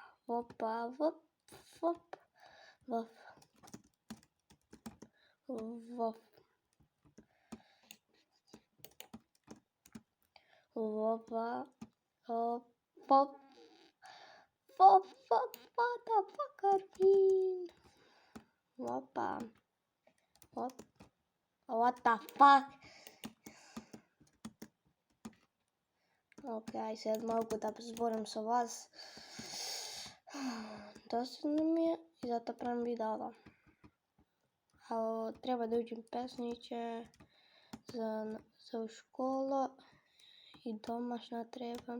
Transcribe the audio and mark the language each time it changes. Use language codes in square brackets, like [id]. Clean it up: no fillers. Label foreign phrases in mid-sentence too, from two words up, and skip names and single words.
[en] Опа, воп, воп, воп, воп. Опа, оп, воп, воп, воп, what the fuck are you? Опа, оп, what the fuck? [mk] Океј, сега малку да зборам со вас. Досадно ми е и затоа правам видео. Треба да учим песниче за школа и домашна треба.